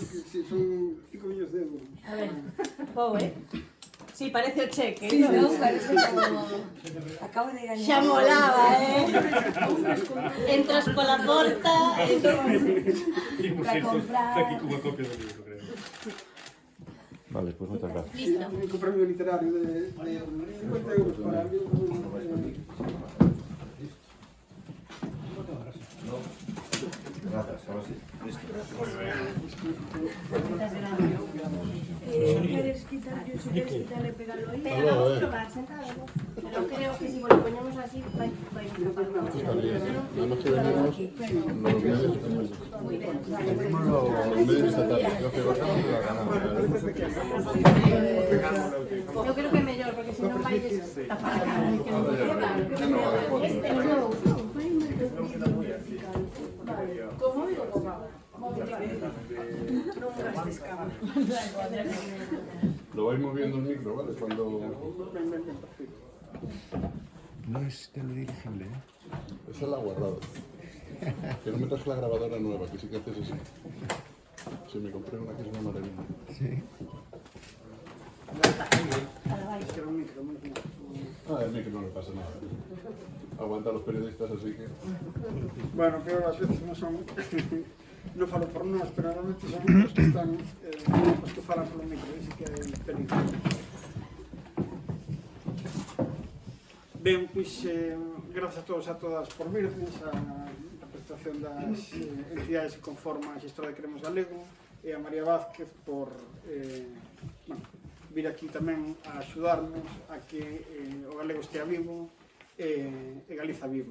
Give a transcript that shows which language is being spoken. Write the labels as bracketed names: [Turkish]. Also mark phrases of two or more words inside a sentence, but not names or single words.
[Spanish] Sí, son 5 millones de euros. [Galician] A ver, pobre. Sí, parece o cheque. [Spanish] Sí, no, parece como... Acabo de ganar. [Galician] Xa molaba, Entras pola porta e Para comprar... Aquí con unha copia do libro, creo. [Spanish] Vale, pues muchas gracias. listo. Un único premio literario de 50 euros para el libro. Gracias, ahora sí. Listo. Muchas gracias. ¿Quieres quitarle eso? ¿Quieres quitarle pegarlo ahí? Pero vamos a probar, sentados. Pero creo que si lo ponemos así, va a escapar. Nada más que venimos los medios. Venimos los medios estatales. Creo que bajamos la ganamos. [Galician] Yo creo que é mellor, porque se non vai tapar a cara. Este non. [Spanish] ¿Cómo digo? No gastes cama. Lo vais moviendo el micro, ¿vale? Cuando... No es teledirigible, ¿eh? Esa la he guardado. Que no me traje la grabadora nueva, que sí que haces así. Sí, me compré una que es una maravilla. Sí. Ah, el micro no le pasa nada. Aguanta a los periodistas, así que... [Galician] Bueno, peor as veces non son... Non falo por nós, pero normalmente son os que están... os que falan polo micro, ese que hai peligro. Ben, pois, grazas a todos e a todas por virdes, a representación das entidades que conforman a Xestora de Queremos Galego e a María Vázquez por vir aquí tamén a axudarnos a que o galego estea vivo e Galiza viva.